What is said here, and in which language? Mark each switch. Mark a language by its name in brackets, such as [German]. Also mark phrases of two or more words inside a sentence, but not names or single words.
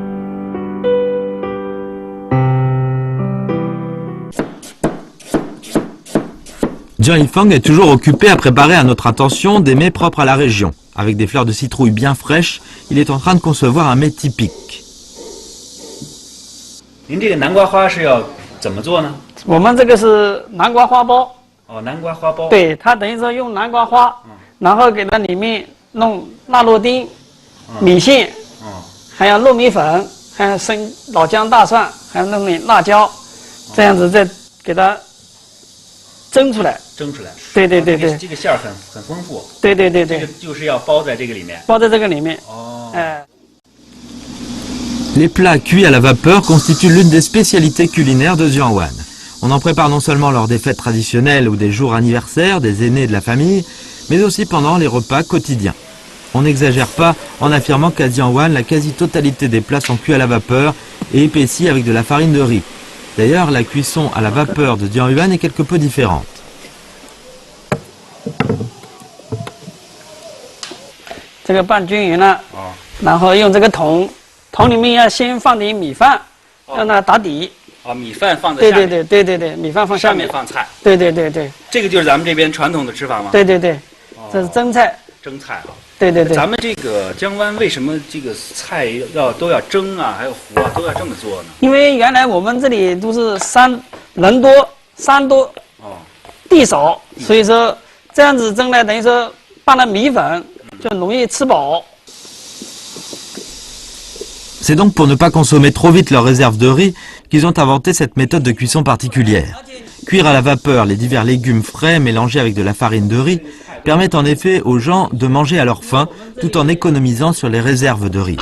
[French] Jiang Yifang est toujours occupé à préparer à notre attention des mets propres à la région. Avec des fleurs de citrouille bien fraîches, il est en train de concevoir un mets typique. [Chinese] 您这个南瓜花是要怎么做呢？我们这个是南瓜花包。哦，南瓜花包。对，它等于说用南瓜花，然后给它里面弄辣肉丁、米线，还有糯米粉，还有生老姜、大蒜，还有弄点辣椒，这样子再给它蒸出来。蒸出来。对。这个馅儿很丰富。对。这个就是要包在这个里面。包在这个里面。哦。 [French] Les plats cuits à la vapeur constituent l'une des spécialités culinaires de Dianwan. On en prépare non seulement lors des fêtes traditionnelles ou des jours anniversaires des aînés de la famille, mais aussi pendant les repas quotidiens. On n'exagère pas en affirmant qu'à Dianwan, la quasi-totalité des plats sont cuits à la vapeur et épaissis avec de la farine de riz. D'ailleurs, la cuisson à la vapeur de Dianwan est quelque peu différente. [Chinese] 这个拌均匀了，然后用这个桶里面要先放点米饭，让它打底。米饭放在下面。对，米饭放下面。上面放菜。对。这个就是咱们这边传统的吃法吗？对，这是蒸菜。蒸菜啊。对。咱们这个江湾为什么这个菜都要蒸啊，还有糊啊，都要这么做呢？因为原来我们这里都是人多山多，地少，所以说这样子蒸呢，等于说拌了米粉就容易吃饱。 [French] C'est donc pour ne pas consommer trop vite leurs réserves de riz qu'ils ont inventé cette méthode de cuisson particulière. Cuire à la vapeur les divers légumes frais mélangés avec de la farine de riz permet en effet aux gens de manger à leur faim tout en économisant sur les réserves de riz.